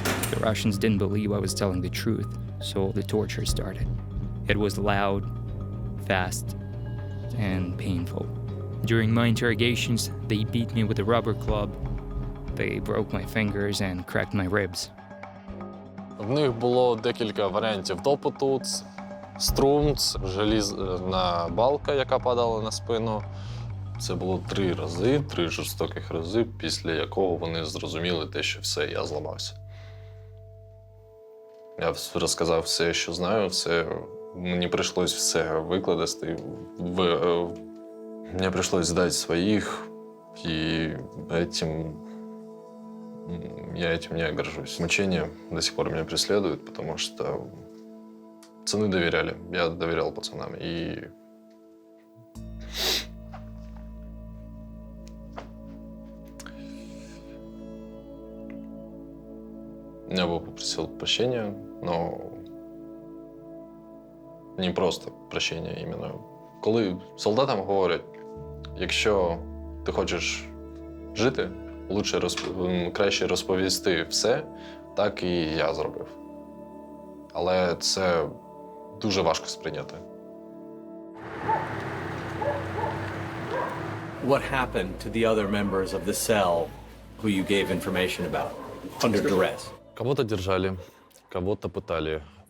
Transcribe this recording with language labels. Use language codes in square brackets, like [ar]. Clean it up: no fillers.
[en] The Russians didn't believe I was telling the truth, so the torture started. It was loud, fast, and painful. During my interrogations, they beat me with a rubber club. They broke my fingers and cracked my ribs. [uk] В них було декілька варіантів допиту. Струмц, желізна балка, яка падала на спину. Це було 3 рази, 3 жорстоких рази, після якого вони зрозуміли те, що все, я зламався. Я розказав все, що знаю, мені прийшлось все викладати, мені прийшлось здати своїх, і я [ru] этим не горжусь. Мучения до сих пор меня преследуют, потому что пацаны доверяли, я доверял пацанам, и я бы попросил прощения, но не просто [uk] прощення іменно. Коли солдатам говорять, якщо ти хочеш жити, Краще розповісти все, так і я зробив. Але це дуже важко сприйняти. [en] What happened to the other members of the cell who you gave information about under duress? [ru] Кого-то держали, кого-то пытали.